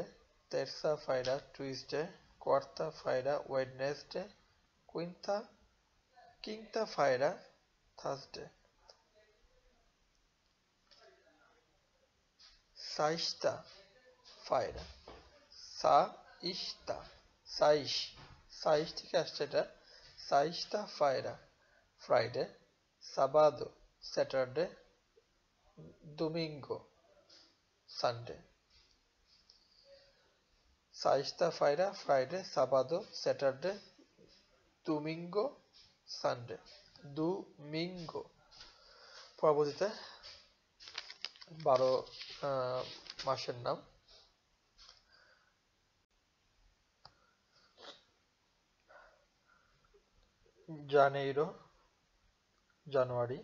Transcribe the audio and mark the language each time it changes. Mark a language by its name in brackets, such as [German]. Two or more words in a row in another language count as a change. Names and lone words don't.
[Portuguese] Terça-feira, Tuesday. Quarta-feira, Wednesday. Quinta-feira, Thursday. Sexta-feira, [Bangla] সাইশ থেকে আসছে এটা। [Portuguese] Sexta-feira, Friday. Sábado, Saturday. Domingo, Sunday. Sexta-feira, Friday. Sábado, Saturday. Domingo, Sunday. Domingo. [Bangla] পরবর্তীতে 12 মাসের নাম। [Portuguese] জানেইরো, জানুয়ারি।